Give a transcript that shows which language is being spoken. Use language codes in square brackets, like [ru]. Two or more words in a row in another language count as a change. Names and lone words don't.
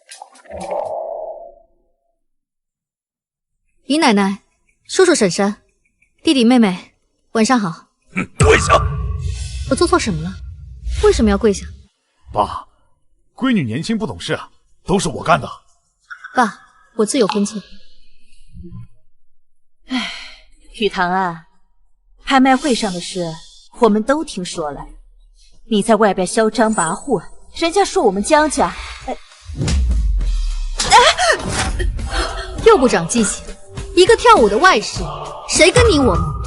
[zh] 姨奶奶、叔叔、嬸嬸、弟弟妹妹，晚上好。跪下！我做錯什麼了？為什麼要跪下？爸，閨女年輕不懂事，都是我幹的。爸，我自有分寸。唉，雨堂啊，拍賣會上的事我們都聽說了，你在外邊囂張跋扈，人家說我們江家，又不長記性，一個跳舞的外室，誰跟你我們？